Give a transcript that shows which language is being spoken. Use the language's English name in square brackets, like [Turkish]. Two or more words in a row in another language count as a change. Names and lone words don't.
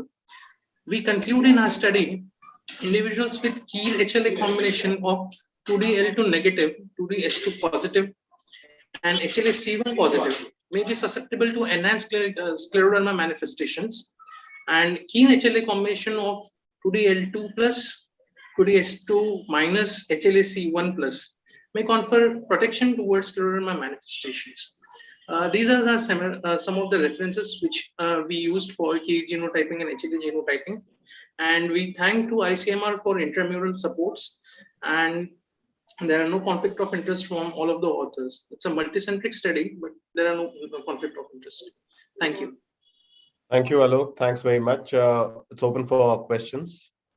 [English] We conclude in our study, individuals with KIR HLA combination of 2DL2 negative, 2DS2 positive, and HLA-C1 positive may be susceptible to enhanced scleroderma manifestations. And KIR HLA combination of 2DL2 plus, 2DS2 minus, HLA-C1 plus may confer protection towards scleroderma manifestations. These are some of the references which we used for KIR genotyping and HLA genotyping. And we thank to ICMR for intramural supports, and there are no conflict of interest from all of the authors. It's a multicentric study, but there are no conflict of interest. Thank you. Thank you, Alok. Thanks very much. It's open for questions.